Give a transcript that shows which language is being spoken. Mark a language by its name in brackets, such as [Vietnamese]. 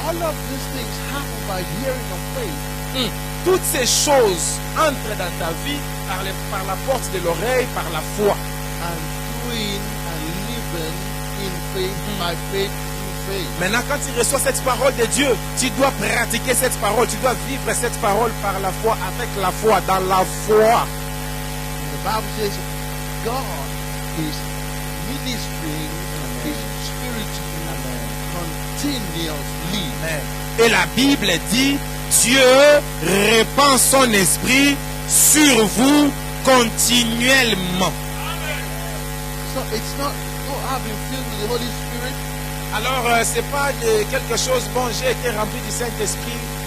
[English] all of these things happen by hearing of faith. [French] Toutes ces choses entrent dans ta vie par la porte de l'oreille, par la foi. [English] And doing and living in faith by faith through faith. [French] Maintenant, quand tu reçois cette parole de Dieu, tu dois pratiquer cette parole, tu dois vivre cette parole par la foi, avec la foi, dans la foi. [English] The Bible says God is ministering His Spirit to you continuously. Amen. [French] Et la Bible dit, Dieu répand son esprit sur vous continuellement. [English] So it's not, oh, I've been filled with the Holy Spirit [French] Alors, c'est pas de quelque chose, bon, j'ai été rempli du Saint-Esprit.